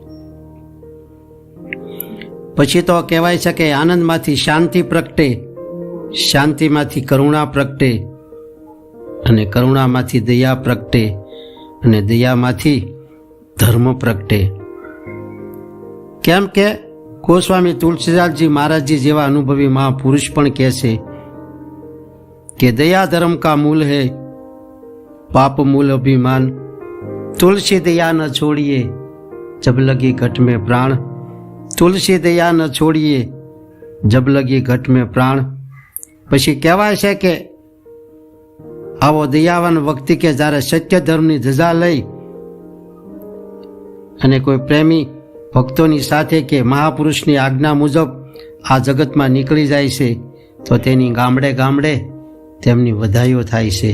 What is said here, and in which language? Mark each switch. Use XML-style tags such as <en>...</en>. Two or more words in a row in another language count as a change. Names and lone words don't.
<gu>પછી તો કહેવાય છે કે આનંદમાંથી શાંતિ પ્રગટે, શાંતિમાંથી કરુણા પ્રગટે, અને કરુણામાંથી દયા પ્રગટે, અને દયામાંથી ધર્મ પ્રગટે. કેમ કે ગોસ્વામી તુલસીદાસજી મહારાજજી જેવા અનુભવી મહાપુરુષ પણ કહે છે કે</gu> <hi>दया धर्म का मूल है, पाप मूल अभिमान, तुलसी दया न छोड़िए जब लगी घट में प्राण, तुलसी दया न छोड़िए जब लगी घट में प्राण.</hi> <gu>પછી કહેવાય છે કે આવો દયાવાન વ્યક્તિ કે જ્યારે સત્ય ધર્મની ધજા લઈ અને કોઈ પ્રેમી ભક્તોની સાથે કે મહાપુરુષની આજ્ઞા મુજબ આ જગતમાં નીકળી જાય છે તો તેની ગામડે ગામડે તેમની વધાઈઓ થાય છે.</gu>